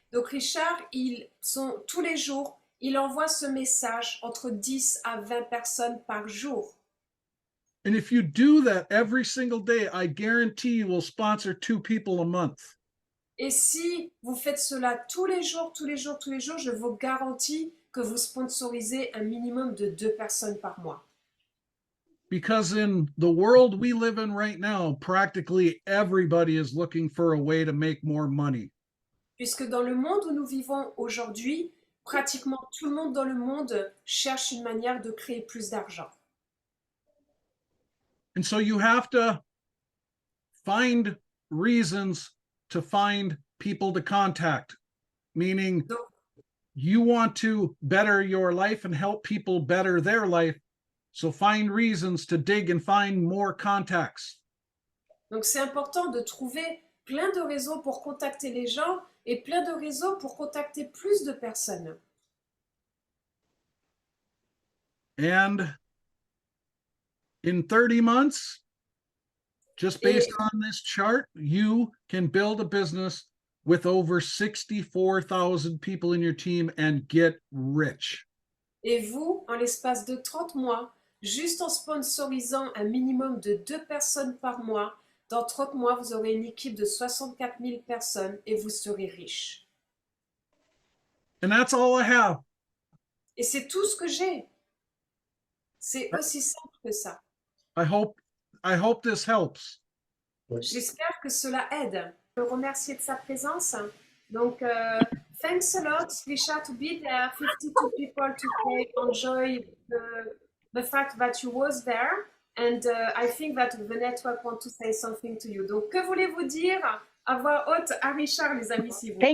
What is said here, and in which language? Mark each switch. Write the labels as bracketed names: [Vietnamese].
[French] Donc Richard, tous les jours, il envoie ce message entre 10 à 20 personnes par jour. [English] And if you do that every single day, I guarantee you will sponsor 2 people a month. [French] Et si vous faites cela tous les jours, je vous garantis que vous sponsorisez un minimum de 2 personnes par mois. [English] Because in the world we live in right now, practically everybody is looking for a way to make more money. [French] Puisque dans le monde où nous vivons aujourd'hui, pratiquement tout le monde dans le monde cherche une manière de créer plus d'argent. [English] And so you have to find reasons to find people to contact, meaning you want to better your life and help people better their life. So find reasons to dig and find more contacts. [French] Donc c'est important de trouver plein de raisons pour contacter les gens et plein de raisons pour contacter plus de personnes. [English] And in 30 months, just based on this chart, you can build a business with over 64,000 people in your team and get rich. [French] Et vous, en l'espace de 30 mois, juste en sponsorisant un minimum de 2 personnes par mois, dans 30 mois, vous aurez une équipe de 64 000 personnes et vous serez riche. [English] And that's all I have. [French] Et c'est tout ce que j'ai. C'est aussi simple que ça. [English] I hope this helps. [French] J'espère que cela aide. Je veux remercier de sa présence. [English] Donc, thanks a lot, Richard, to be there. 52 people today enjoy the fact that you was there. And I think that the network want to say something to you. [French] Donc, que voulez-vous dire à voix haute à Richard, les amis, s'il vous plaît?